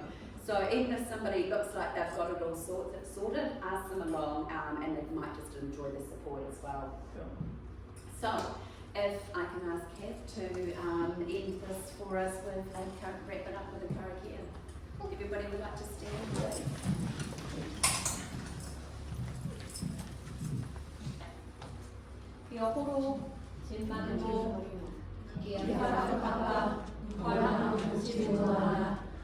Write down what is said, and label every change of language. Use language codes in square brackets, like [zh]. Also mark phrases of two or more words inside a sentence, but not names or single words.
[en] So even if somebody looks like they've got it all sorted, ask them along, and they might just enjoy the support as well. So if I can ask Kath to end this for us with wrap it up with a karakia. Everybody would like to stand, please. [mi] Kia horo, te manaho, kia whakapapa, koirana o te moana,